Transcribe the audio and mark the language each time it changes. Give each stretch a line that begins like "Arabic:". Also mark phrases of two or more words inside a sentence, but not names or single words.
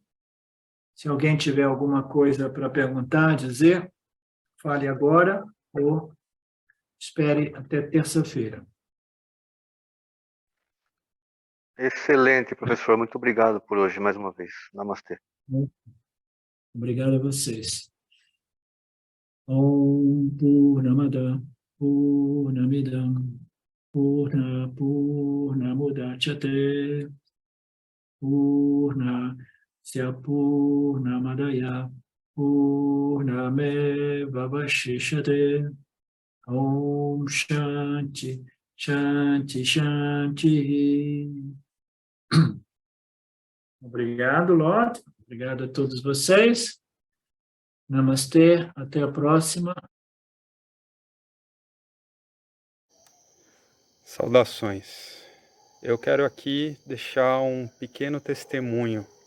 Portuguese: Se alguém tiver alguma coisa para perguntar, dizer, fale agora ou espere até terça-feira. Excelente, professor. Muito obrigado por hoje, mais uma vez. Namastê. Obrigado a vocês.
Sanskrit: Om Purnamada Purnamidam Purnamudachyate Purnasya Purnamadaya Purnamevavashishate. Om Shanti Shanti Shanti.
Portuguese: Obrigado, Lord. Obrigado a todos vocês. Namastê. Até a próxima. Saudações. Eu quero aqui deixar um pequeno testemunho.